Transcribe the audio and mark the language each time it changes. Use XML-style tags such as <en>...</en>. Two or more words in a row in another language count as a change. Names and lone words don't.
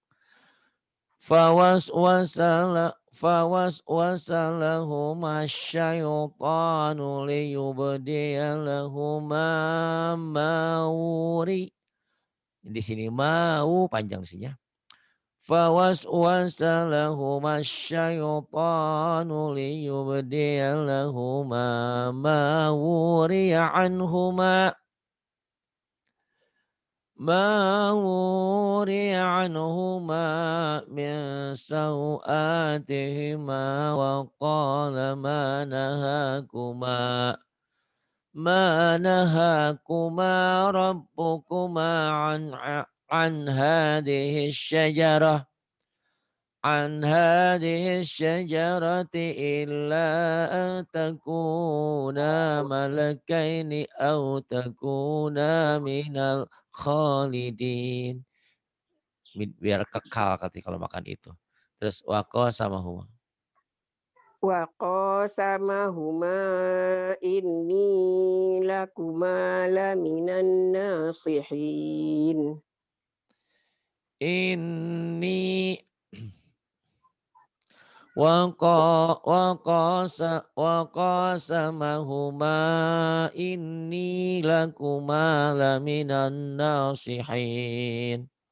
<ar>فوسوس لهما الشيطان ليبدي لهما ما وري.</ar> <bjn>Di sini mau panjang sihnya.</bjn> <ar>فوسوس لهما الشيطان ليبدي لهما ما وري عنهما. ما وري عنهما من سوآتهما وقال ما نهاكما ربكما عن هذه الشجرة إلا أن تكونا ملكين أو تكونا من الخالدين.</ar> <bjn>Biar kekal katanya kalau makan itu. Terus waqasamahuma.</bjn> <ar>وقاسمهما إني لكما لمن الناصحين. Ini وقاسمهما إني لكما لمن الناصحين.</ar>